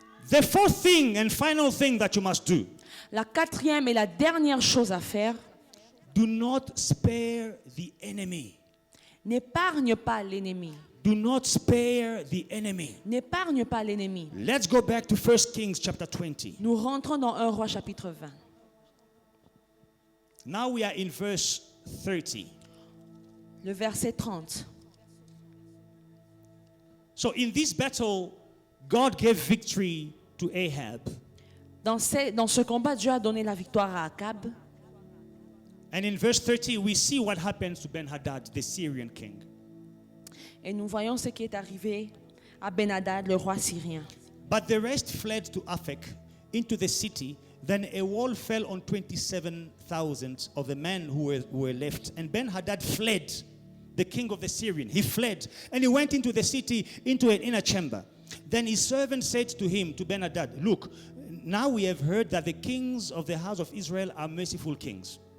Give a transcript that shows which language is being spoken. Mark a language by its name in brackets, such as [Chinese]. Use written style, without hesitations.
[English] The fourth thing and final thing that you must do, [French] La quatrième et la dernière chose à faire, [English] do not spare the enemy. [French] n'épargne pas l'ennemi. [English] Do not spare the enemy. [French] N'épargne pas l'ennemi. [English] Let's go back to 1 Kings chapter 20. [French] Nous rentrons dans 1 Roi chapitre 20. [English] Now we are in verse 30. [French] Le verset 30. [English] So in this battle, God gave victory to Ahab. [French] Dans ce combat, Dieu a donné la victoire à Akab. [English] And in verse 30, we see what happens to Ben-Hadad, the Syrian king. [French] Et nous voyons ce qui est arrivé à Ben-Hadad, le roi syrien. [English] But the rest fled to Aphek, into the city. Then a wall fell on 27,000 of the men who were left. And Ben-Hadad fled, the king of the Syrian. He fled, and he went into the city, into an inner chamber. Then his servant said to him, to Ben-Hadad, look, now we have heard that the kings of the house of Israel are merciful kings.